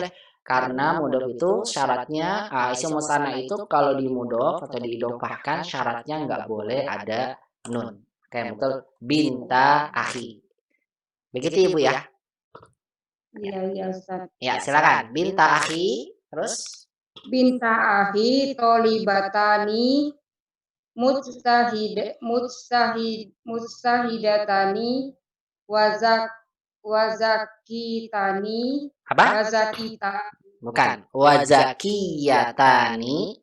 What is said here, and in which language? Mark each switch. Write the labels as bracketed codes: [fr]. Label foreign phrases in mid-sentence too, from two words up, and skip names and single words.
[id] Karena mudhof itu syaratnya isim musanna itu kalau di mudhof atau diidofahkan syaratnya nggak boleh ada nun. Kayak betul [ar] binta akhi. [id] Begitu Ibu ya? Iya Ustaz. Ya, silakan. [ar] Binta akhi, [id] terus [ar] Binta akhi tolibatani mustahidatani wazakitani [id] apa? [ar] wazakita [id] Bukan. Wazakiyatani